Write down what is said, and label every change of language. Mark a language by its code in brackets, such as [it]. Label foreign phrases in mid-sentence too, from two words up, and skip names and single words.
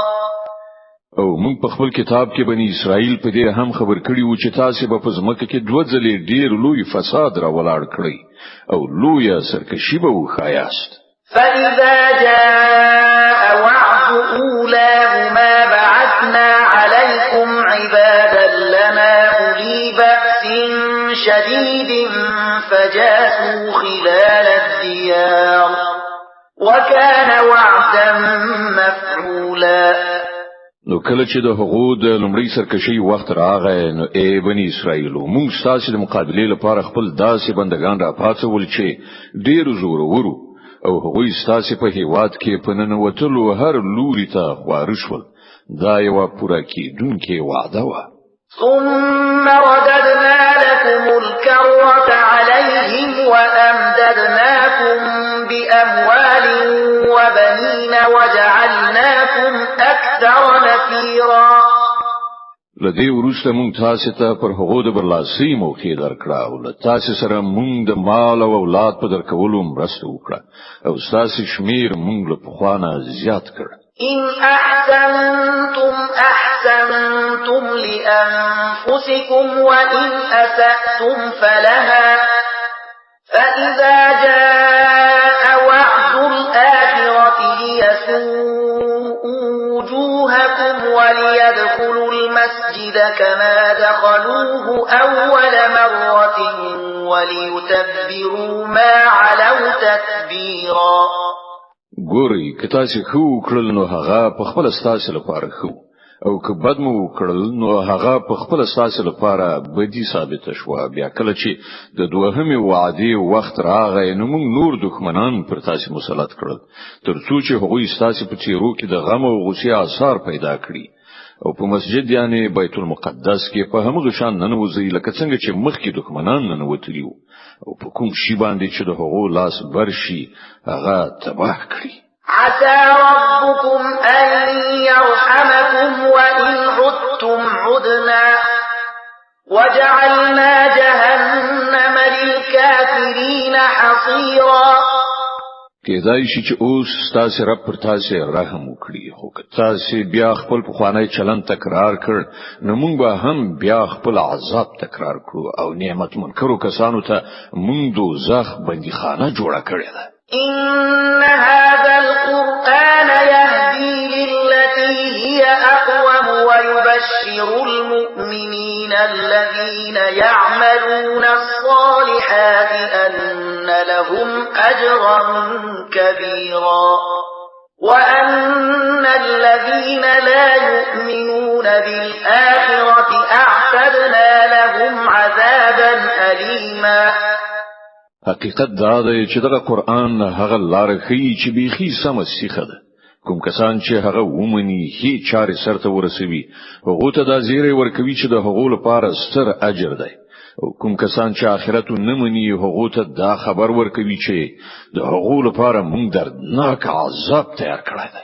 [ps] او موږ په خپل کتاب کې بنی اسرائیل په دې هم خبر کړی و چې تاسو به په ځمکه کې دوه ځلې ډیر لوی فساد را ولاړ کړی او لوی سرکشي به وخایاست. [ar] فإذا جاء وعد أولاهما بعثنا عليكم عبادا لنا أولي بأس شديد فجاسوا خلال الديار وكان وعدا مفعولا. [ps] نو کله چې د هغو د لومړی سرکشي وخت راغی نو ای بنی اسرائیل موږ تاسو د مقابله لپاره خپل داسې بندگان را پاتول چې ډیر زور ورو او هغوی تاسو په هیواد کې په ننوتلو هر لوري ته خوارشول. دا یو پوره کیدونکې وعده و. [ar] ثم رددنا لكم الكرة عليهم وأمددناكم بأموال وبنين وجعلناكم أكثر نفيرا. [ps] لدی ورسته مونږ تاسو ته پر هغو د برلاسي موقع درکړه او تاسو سره مونږ د مال او اولاد په درکولو مرسته وکړه او تاسو شمیر مونږ له پخوانه زیات کړ. [ar] إن أحسنتم أحسنتم لأنفسكم وإن أسأتم فلها فإذا جاء وعد الآخرة ليسوءوا وجوهكم وليدخلوا المسجد كما دخلوه أول مرة وليتبروا ما علوا تتبيرا. [ps] ګوري کته چې خو کړل نو هغه په خپل ستاسو لپاره خو او که بد مو کړل نو هغه په خپل ستاسو لپاره بدی ثابت شو. بیا کله چې د دوهمې وعده وخت راغی نو موږ نور دښمنان پر تاسو مسلط کړل ترڅو چې هغوی ستاسو په چیرو کې د غم او غصې آثار پیدا کړي او په مسجد یعنی بیت المقدس کې په همغه شان ننوځي لکه څنګه چې مخکې دښمنان ننوتلیو او په کوم شی باندې چې د هغو لاس برشي هغه تباه کړي. [ar] عسى ربكم أن يرحمكم وإن عدتم عدنا وجعلنا جهنم للكافرين حصيرا. [ps] کېدای شي چې اوس تاسو رب پر تاسو رحم وکړي خو که تاسو بیا خپل پخوانی چلن تکرار کړ نو موږ به هم بیا خپل عذاب تکرار کړو او نعمت منکرو کسانو ته موږ دوزخ بندیخانه جوړه کړې ده. [ar] إن هذا القرآن يهدي للتي هي أقوم ويبشر المؤمنين من الذين يعملون الصالحات أن لهم أجرا كبيرا وأن الذين لا يؤمنون بالآخرة أعتدنا لهم عذابا أليما. [ps] حقیقت دا دی چې دغه قرآن هغه لار ښیي چې بیخي سمه سیخه ده. کوم کسان چې هغه ومني هیڅ چارې سرته ورسوي هغه ته د زیری ورکوي چې د هغو لپاره ستر اجر دی. او کوم کسان چې آخرت نه مني هغه ته دا خبر ورکوي چې د هغو لپاره موږ دردناک عذاب تیار کړی دی.